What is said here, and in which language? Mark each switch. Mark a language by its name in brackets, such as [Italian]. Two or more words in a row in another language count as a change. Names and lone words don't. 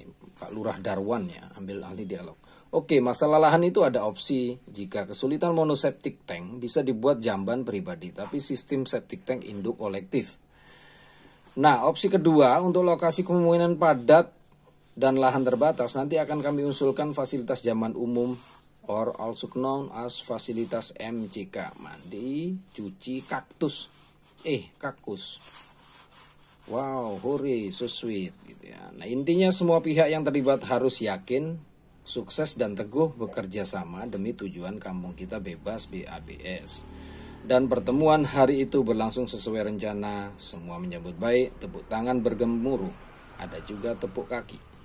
[Indonesian] Pak Lurah Darwan ya, ambil ahli dialog. Oke, masalah lahan itu ada opsi. Jika kesulitan monoseptic tank, bisa dibuat jamban pribadi, tapi sistem septic tank induk kolektif. Nah, opsi kedua untuk lokasi pemukiman padat dan lahan terbatas, nanti akan kami usulkan fasilitas jamban umum [English] or also known as [Indonesian] fasilitas MCK, mandi cuci kaktus. Kakus. Wow, hore, [English] so sweet [Indonesian] gitu ya. Nah, intinya semua pihak yang terlibat harus yakin, sukses dan teguh bekerja sama demi tujuan kampung kita bebas BABS. Dan pertemuan hari itu berlangsung sesuai rencana, semua menyambut baik, tepuk tangan bergemuruh, ada juga tepuk kaki.